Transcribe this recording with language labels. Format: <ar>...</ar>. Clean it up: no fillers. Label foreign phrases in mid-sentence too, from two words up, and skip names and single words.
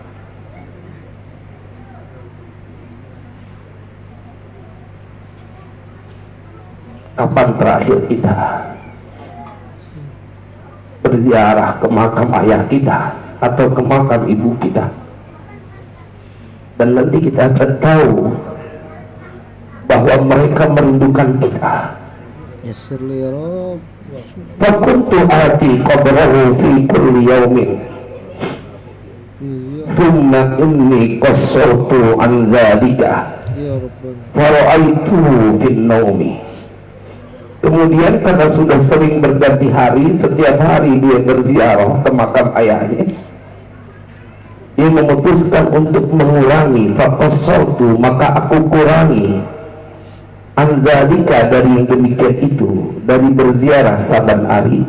<id>Kapan terakhir kita berziarah ke makam ayah kita atau ke makam ibu kita? Dan nanti kita akan tahu bahwa mereka merindukan kita.</id> <ar>فكنت آتي قبره في كل يوم ثم إني قصرت عن ذلك فرأيته في النوم.</ar> <id>Kemudian karena sudah sering berganti hari, setiap hari dia berziarah ke makam ayahnya, Dia memutuskan untuk mengurangi, faqasaltu, maka aku kurangi, andalika, dari yang demikian itu, dari berziarah saban hari.</id>